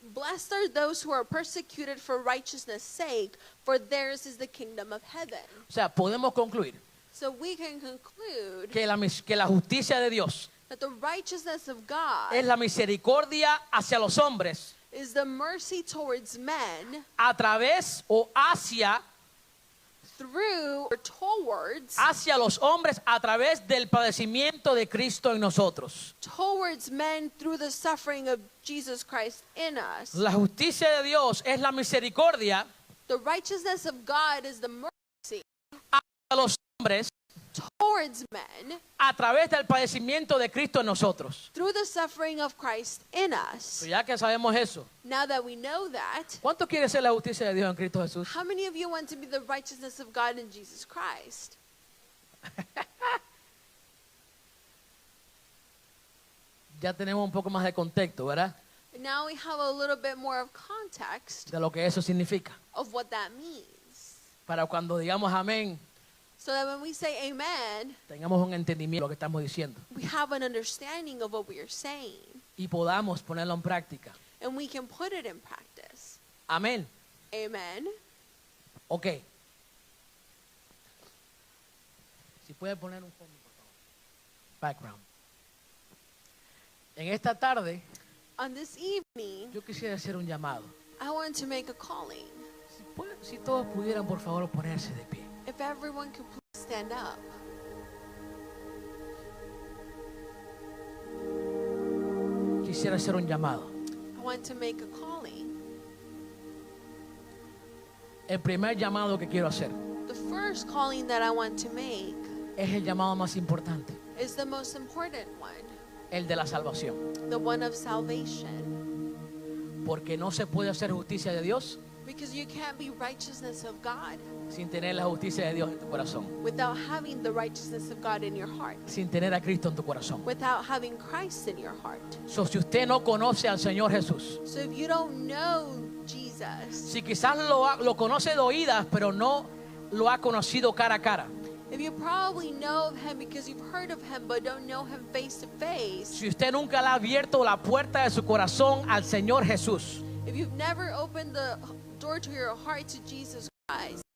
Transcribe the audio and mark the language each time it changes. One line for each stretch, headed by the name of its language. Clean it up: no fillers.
English: blessed are those who are persecuted for righteousness' sake, for theirs is the kingdom of heaven.
Spanish: O sea, podemos concluir
English: So we can conclude
Spanish: que la justicia de Dios
English: that the righteousness of God
Spanish: es la misericordia hacia los hombres
English: is the mercy towards men
Spanish: a través o
English: through or towards
Spanish: hacia los hombres a través del padecimiento de Cristo en nosotros.
English: men through the suffering of Jesus Christ in us.
Spanish: La justicia de Dios es la misericordia
English: The righteousness of God is the mercy
Spanish: a los hombres
English: towards men
Spanish: a través del padecimiento de Cristo en nosotros.
English: through the suffering of Christ in us.
Spanish: Ya que sabemos eso,
English: Now that we know that,
Spanish: ¿cuánto quiere ser la justicia de Dios en Cristo Jesús?
English: how many of you want to be the righteousness of God in Jesus Christ?
Spanish: Ya tenemos un poco más de contexto, ¿verdad?
English: Now we have a little bit more of context
Spanish: De lo que eso significa.
English: of what that means.
Spanish: Para cuando digamos amén,
English: So that when we say amen,
Spanish: tengamos un entendimiento de lo que estamos diciendo
English: we have an understanding of what we are saying
Spanish: y podamos ponerlo en práctica.
English: and we can put it in practice.
Spanish: Amén.
English: Amen. Ok.
Spanish: Si puede poner un fondo, por favor. Background. En esta tarde,
English: On this evening,
Spanish: yo quisiera hacer un llamado.
English: I want to make a calling.
Spanish: Si todos pudieran, por favor, ponerse de pie.
English: If everyone could please stand up.
Spanish: Quisiera hacer un llamado.
English: I want to make a calling.
Spanish: El primer llamado que quiero hacer
English: The first calling that I want to make
Spanish: es el llamado más importante,
English: is the most important one,
Spanish: el de la salvación.
English: the one of salvation.
Spanish: Porque no se puede hacer justicia de Dios
English: Because you can't be righteousness of God
Spanish: sin tener la justicia de Dios en tu corazón,
English: without having the righteousness of God in your heart,
Spanish: sin tener a Cristo en tu corazón.
English: without having Christ in your heart.
Spanish: So, si usted no conoce al Señor Jesús,
English: So if you don't know Jesus,
Spanish: si quizás lo conoce de oídas, pero no lo ha conocido cara a cara,
English: if you probably know of him because you've heard of him but don't know him face to face,
Spanish: si usted nunca le ha abierto la puerta de su corazón al Señor Jesús,
English: if you've never opened the door to your heart to Jesus Christ